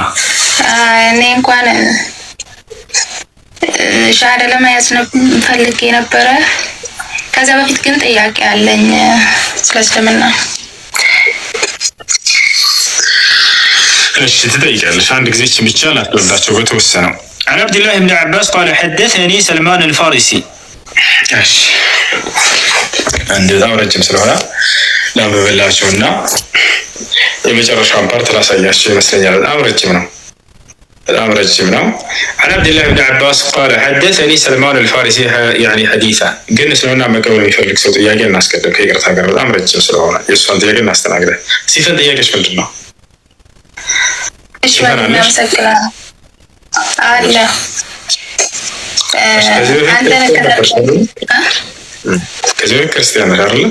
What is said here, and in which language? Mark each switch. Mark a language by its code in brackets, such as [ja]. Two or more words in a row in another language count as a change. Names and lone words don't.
[am] እኔ እንኳን ሻሃዳ ለመያዝ ፈልጌ ነበረ። ከዛ በፊት ግን ጥያቄ አለኝ ስለ እስልምና። እሺ ትጠይቃለሽ። አንድ ጊዜ ብቻ ላስረዳቸው በተወሰነው። [ar] عن عبد الله بن عباس قال حدثني [am] سلمان الفارسي እሺ እንደዛው ረጅም ስለሆነ ላንብብላችሁና የመጨረሻውን ፓርት ላሳያችሁ ይመስለኛል። በጣም ረጅም ነው። [ar] عن عبد الله بن عباس قال حدثني سلمان الفارسي يعني حديثا [am] ግን ስለሆነ መቀበል የሚፈልግ ሰው ጥያቄ እናስቀድም ከይቅርታ ጋር በጣም ረጅም ስለሆነ የእሷን ጥያቄ እናስተናግዳለን። ሲፈን ጥያቄሽ ምንድን ነው? እሺ እናመሰግናለን። አለ ከዚህ ክርስቲያን ነህ አይደል?